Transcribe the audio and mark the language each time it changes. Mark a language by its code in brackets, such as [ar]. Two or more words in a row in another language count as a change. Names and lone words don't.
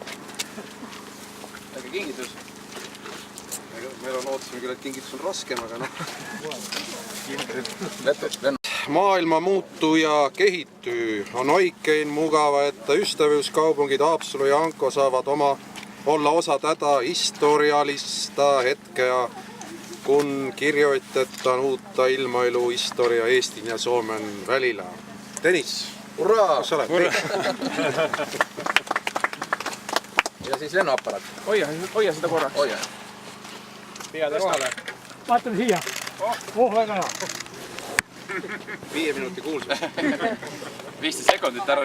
[et] Äkki kingitus? Meil on ootasime küll, et kingitus on raskem, aga noh. [fi] Maailma muuttuu ja kehittyy. On oikein mukava, että ystävyyskaupungit Haapsalu ja Hanko saavat olla osa tätä historiallista hetkeä, kun kirjoitetaan uutta ilmailuhistoria Eestin ja Suomen välillä. [et] Tõnis, Urraa! kus sa oled? Ja siis lennuaparaat. Hoia seda korraks. Hoia. Peade kohale. Vaatame siia. Väga hea. 5 minuutin kuulsus. 15 sekundit ära.